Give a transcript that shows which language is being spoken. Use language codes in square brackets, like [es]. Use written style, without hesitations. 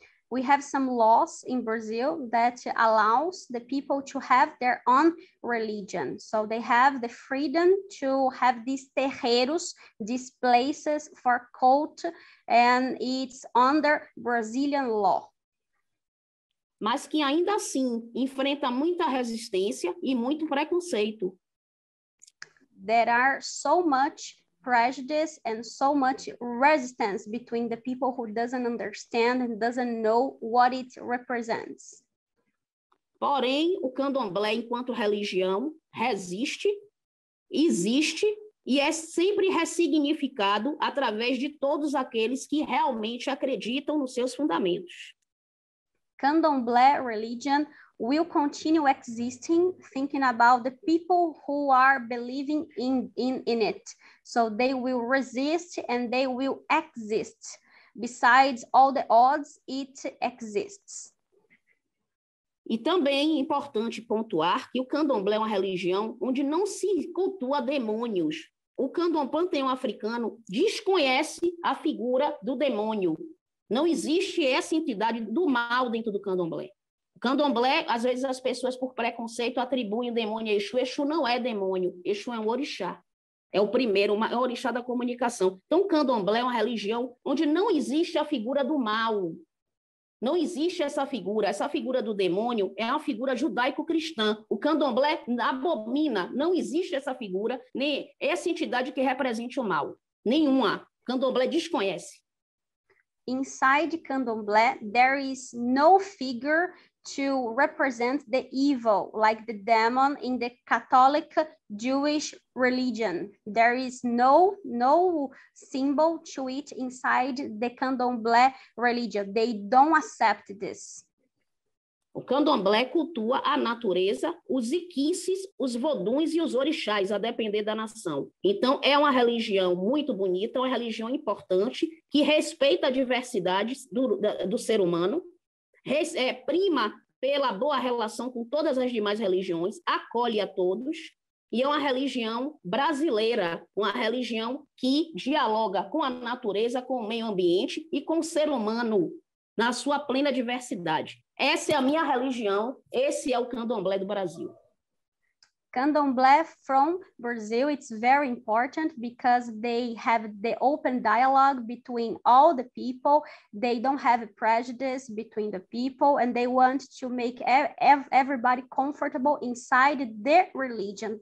[en] We have some laws in Brazil that allows the people to have their own religion. So they have the freedom to have these terreiros, these places for cult, and it's under Brazilian law. [pt] Mas que ainda assim enfrenta muita resistência e muito preconceito. [en] There are so much prejudice and so much resistance between the people who doesn't understand and doesn't know what it represents. [pt] Porém, o candomblé, enquanto religião, resiste, existe e é sempre ressignificado através de todos aqueles que realmente acreditam nos seus fundamentos. [en] Candomblé religion will continue existing, thinking about the people who are believing in it. So they will resist and they will exist. Besides all the odds, it exists. [pt] E também é importante pontuar que o candomblé é uma religião onde não se cultua demônios. O candomblé africano desconhece a figura do demônio. Não existe essa entidade do mal dentro do candomblé. O candomblé, às vezes as pessoas por preconceito atribuem o demônio a Exu. Exu não é demônio, Exu é um orixá. É o primeiro, é o orixá da comunicação. Então o candomblé é uma religião onde não existe a figura do mal. Não existe essa figura do demônio é uma figura judaico-cristã. O candomblé abomina, não existe essa figura, nem essa entidade que represente o mal. Nenhuma. O candomblé desconhece. [en] Inside Candomblé, there is no figure to represent the evil, like the demon in the Catholic Jewish religion. There is no symbol to it inside the Candomblé religion. They don't accept this. [pt] O candomblé cultua a natureza, os iquices, os voduns e os orixás, a depender da nação. Então, é uma religião muito bonita, uma religião importante, que respeita a diversidade do ser humano, prima pela boa relação com todas as demais religiões, acolhe a todos, e é uma religião brasileira, uma religião que dialoga com a natureza, com o meio ambiente e com o ser humano na sua plena diversidade. Essa é a minha religião, esse é o candomblé do Brasil. [en] Candomblé from Brazil, it's very important because they have the open dialogue between all the people. They don't have prejudice between the people, and they want to make everybody comfortable inside their religion.